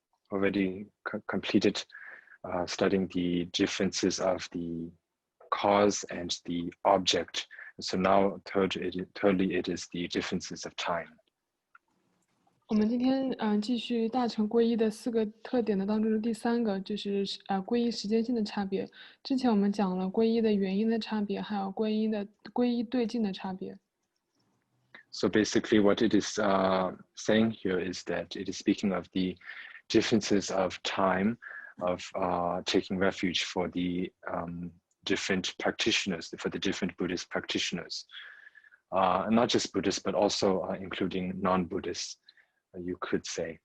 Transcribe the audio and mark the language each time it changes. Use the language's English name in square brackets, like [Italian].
[English] already completed studying the differences of the cause and the object. So now thirdly, it is the differences of time. [Chinese] 我们今天继续大乘皈依的4个特点的当中的第3个，就是皈依时间性的差别。之前我们讲了皈依的原因的差别，还有皈依对境的差别。 [English] So basically what it is saying here is that it is speaking of the differences of time of taking refuge for the different practitioners, for the different Buddhist practitioners. Not just Buddhists, but also including non-Buddhists, you could say.